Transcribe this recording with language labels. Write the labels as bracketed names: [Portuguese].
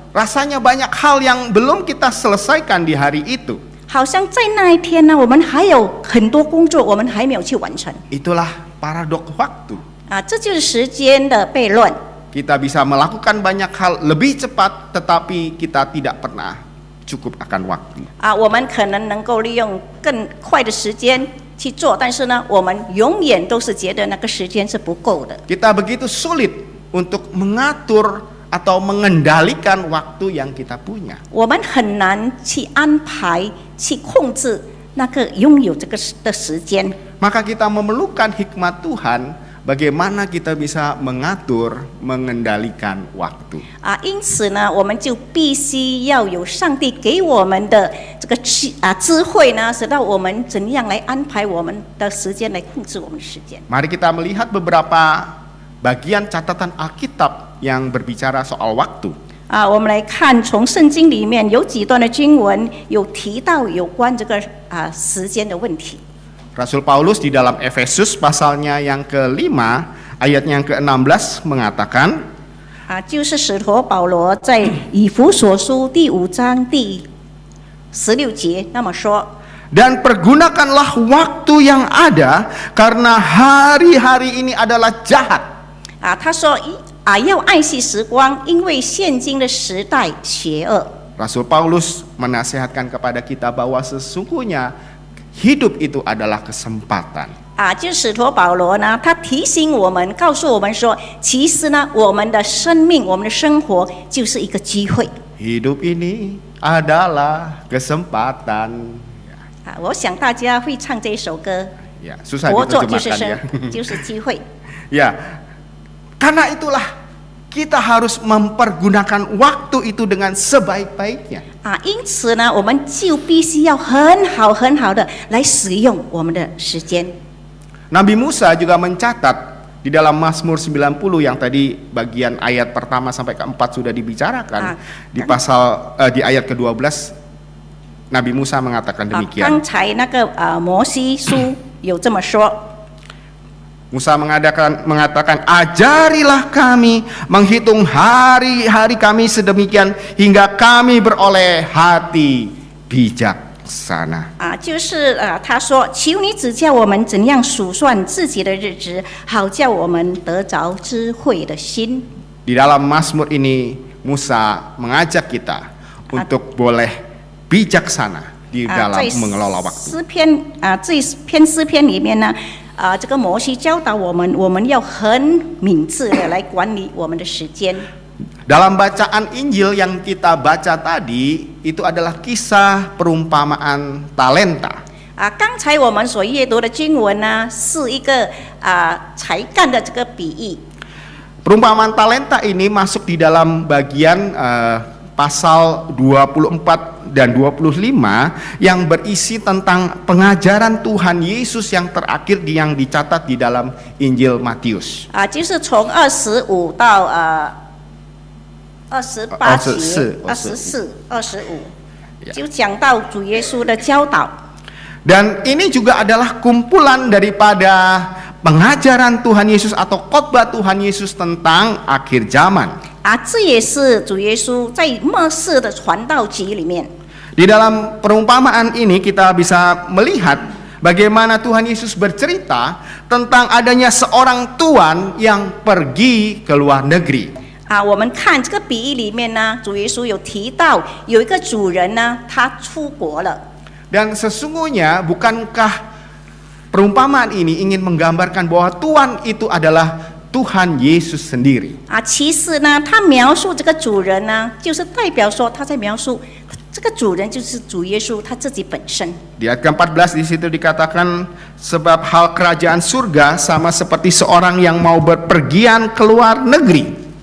[Indonesian] Rasanya banyak hal yang belum kita selesaikan di hari itu. [Chinese] 好像在那一天呢，我们还有很多工作我们还没有去完成。 [Indonesian] Itulah paradok waktu. [Chinese] 这就是时间的悖论。 [Indonesian] Kita bisa melakukan banyak hal lebih cepat, tetapi kita tidak pernah cukup akan waktu. [Chinese] 我们可能能够利用更快的时间去做，但是呢，我们永远都是觉得那个时间是不够的。 [Indonesian] Kita begitu sulit untuk mengatur atau mengendalikan waktu yang kita punya. [Chinese] 我们很难去安排、去控制那个拥有这个的时间。 [Indonesian] Maka kita memerlukan hikmat Tuhan bagaimana kita bisa mengatur, mengendalikan waktu. [Chinese] 因此呢，我们就必须要有上帝给我们的这个智慧呢，使到我们怎样来安排我们的时间，来控制我们的时间。 [Indonesian] Mari kita melihat beberapa bagian catatan Alkitab yang berbicara soal waktu. [Chinese] 我们来看从圣经里面有几段的经文有提到有关这个时间的问题。 [Indonesian] Rasul Paulus di dalam Efesus pasalnya yang ke-5 ayatnya yang ke-16 mengatakan [Chinese] 就是使徒保罗在以弗所书第5章第16节那么说。 [Indonesian] Dan pergunakanlah waktu yang ada karena hari-hari ini adalah jahat. [Chinese] 他说要爱惜时光，因为现今的时代邪恶。 [Indonesian] Rasul Paulus menasihatkan kepada kita bahwa sesungguhnya hidup itu adalah kesempatan. [Chinese] 就是使徒保罗呢，他提醒我们，告诉我们说，其实呢，我们的生命，我们的生活就是一个机会。 [Indonesian] Hidup ini adalah kesempatan. [Chinese] 我想大家会唱这首歌。 [Indonesian] Ya, susah [Chinese] 活着就是 [Indonesian] diterjemahkan ya. [Chinese] 就是机会。 [Indonesian] Ya, karena itulah kita harus mempergunakan waktu itu dengan sebaik-baiknya. [Chinese] 因此呢，我们就必须要很好的来使用我们的时间。 [Indonesian] Nabi Musa juga mencatat di dalam Mazmur 90 yang tadi bagian ayat pertama sampai ke-4 sudah dibicarakan, di ayat ke-12 Nabi Musa mengatakan demikian. [Chinese] 刚才那个摩西书有这么说。 [Indonesian] Musa mengatakan, ajarilah kami menghitung hari-hari kami sedemikian hingga kami beroleh hati bijaksana. [Chinese] 就是他说，求你指教我们怎样数算自己的日子，好叫我们得着智慧的心。 [Indonesian] Di dalam Mazmur ini Musa mengajak kita untuk boleh bijaksana di dalam mengelola waktu. [Chinese] 诗篇这篇诗篇里面呢。这个摩西教导我们，我们要很明智的来管理我们的时间。 [Indonesian] Dalam bacaan Injil yang kita baca tadi itu adalah kisah perumpamaan talenta. [Chinese] 刚才我们所阅读的经文呢，是一个才干的这个比喻。 [Indonesian] Perumpamaan talenta ini masuk di dalam bagian pasal 24 dan 25 yang berisi tentang pengajaran Tuhan Yesus yang terakhir yang dicatat di dalam Injil Matius. [Chinese] 就是从25到28节，24、25，就讲到主耶稣的教导。 [Indonesian] Dan ini juga adalah kumpulan daripada pengajaran Tuhan Yesus atau khotbah Tuhan Yesus tentang akhir zaman. [Chinese] 这也是主耶稣在末世的传道集里面。 [Indonesian] Di dalam perumpamaan ini kita bisa melihat bagaimana Tuhan Yesus bercerita tentang adanya seorang tuan yang pergi ke luar negeri. [Chinese] 我们看这个比喻里面呢，主耶稣有提到有一个主人呢，他出国了。 [Indonesian] Dan sesungguhnya bukankah perumpamaan ini ingin menggambarkan bahwa Tuhan itu adalah Tuhan Yesus sendiri? [Chinese] 其实呢，他描述这个主人呢，就是代表说他在描述。这个主人就是主耶稣他自己本身。 [Indonesian] Di ayat ke-14 di situ dikatakan sebab hal kerajaan surga sama seperti seorang yang mau berpergian ke luar negeri.